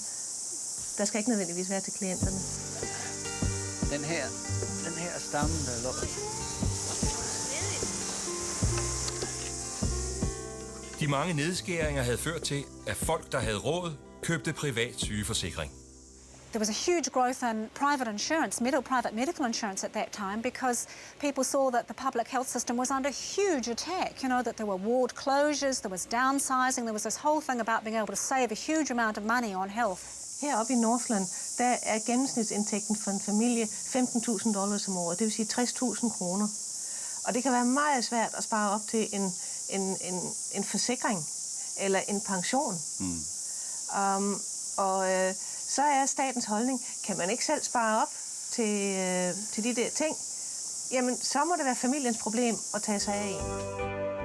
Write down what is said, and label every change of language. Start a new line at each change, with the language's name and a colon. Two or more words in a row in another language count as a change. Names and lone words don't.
Danish: Der skal ikke nødvendigvis være til klienterne. Den her stamme, der lukker. De mange nedskæringer havde ført til, at folk, der havde råd, købte privat sygeforsikring.
English: There was a huge growth in private insurance, private medical insurance at that time, because people saw that the public health system was under huge attack. You know, that there were ward closures, there was downsizing, there was this whole thing about being able to save a huge amount of money on health.
Danish: Heroppe i Northland, der er gennemsnitsindtægten for en familie $15.000 om året, det vil sige 60.000 kroner. Og det kan være meget svært at spare op til en forsikring eller en pension. Så er statens holdning, kan man ikke selv spare op til de der ting, jamen så må det være familiens problem at tage sig af.